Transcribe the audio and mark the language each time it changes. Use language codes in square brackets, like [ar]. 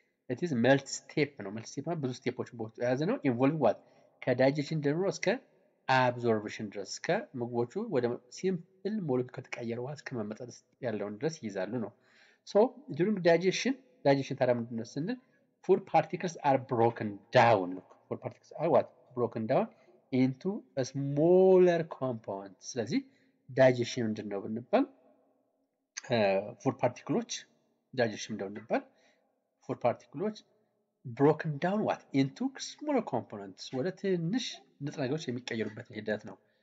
[en] it is multi step [am] ነው። መልቲ ስቴፕ ብዙ ስቴፖችን በውስጡ የያዘ ነው። ኢንቮልቭ ዋት ከዳይጀሽን ጀምሮ እስከ አብዞርፕሽን ድረስ እስከ ምግቦቹ ወደ ሲምፕል ሞለኪውል ከተቀየረ በኋላ እስከ መመጠጥ ያለውን ድረስ ይይዛሉ ነው። ሶ ዱሪንግ ዳይጀሽን ታዲያ ምንድን ነው ስንል [en] food particles are broken down. Look, food particles are what broken down into a smaller compounds. [am] ስለዚህ ዳይጀሽን ምንድን ነው ብንባል ፉድ ፓርቲክሎች ዳይጀሽን ምንድን ነው ብንባል ፉድ ፓርቲክሎች [en] broken down what into smaller components [am] ወደ ትንሽ ንጥረ ነገሮች የሚቀየሩበት ሂደት ነው።